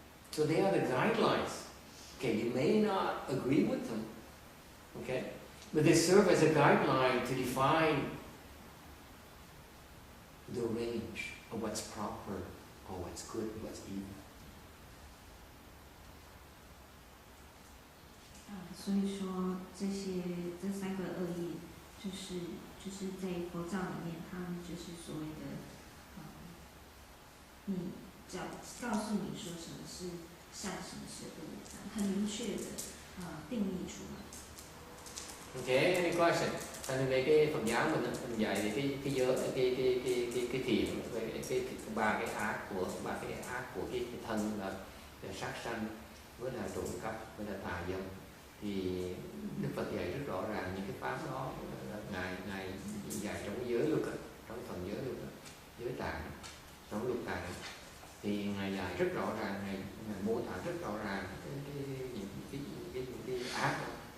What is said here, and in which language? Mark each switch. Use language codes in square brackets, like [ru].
[en] So they are the guidelines. Okay, you may not agree with them. Okay, but they serve as a guideline to define the range of what's proper, or what's good, and what's evil. [zh] 所以说这三个恶业，就是在佛教里面，他们就是所谓的，你告诉你说什么是善，什么是恶，很明确的定义出来。 [en] Okay, any question? [vi] Thành về cái Phật giáo mình dạy thì cái giới cái thiện về cái ba cái ác của cái thân là sát sanh, với là trộm cắp, với là tà dâm. Thì Đức Phật dạy rất rõ ràng những cái pháp đó là ngài dạy trong cái giới luật, trong phần giới luật, giới tạng, trong luật tạng thì ngài dạy rất rõ ràng, ngài mô tả rất rõ ràng những cái ác đó.